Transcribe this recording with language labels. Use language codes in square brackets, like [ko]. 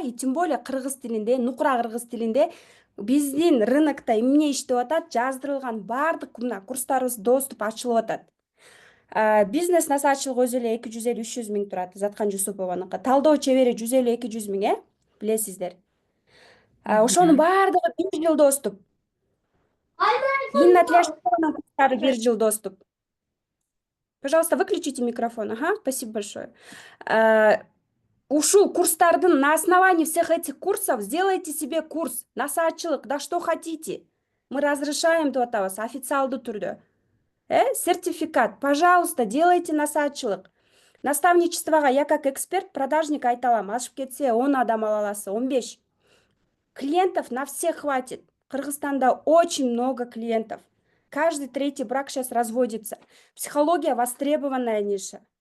[ru] И тем более [ky] кыргыз тилинде, нукура кыргыз тилинде биздин рынокто эмне иштеп атат, жаздырылган баардык мына курстарыбыз доступ ачылып атат. Бизнес насаатчылык өзү эле 250-300 миң турат, Ызаткан Жусупованыкы. Талдоо чебери 150-200 миң, билесиздер. Ошонун баардыгы 1 жыл доступ. Инна Тляшкованын курстары 1 жыл доступ. [ru] Пожалуйста, выключите микрофон. Ага, спасибо большое. [ky] Ушул курстардын [ru] на основании всех этих курсов сделайте себе курс насаатчылык, да что хотите. Мы разрешаем [ky] деп атабыз официалдуу түрдө. [ru] Сертификат, пожалуйста, делайте насаатчылык. [ky] Наставничествого [ru] я как эксперт, [ky] продажник айта алам. Ашып кетсе 10 адам ала аласыз, 15. [ru] Клиентов на всех хватит. Кыргызстанда очень много клиентов. Каждый третий брак сейчас разводится. Психология востребованная ниша.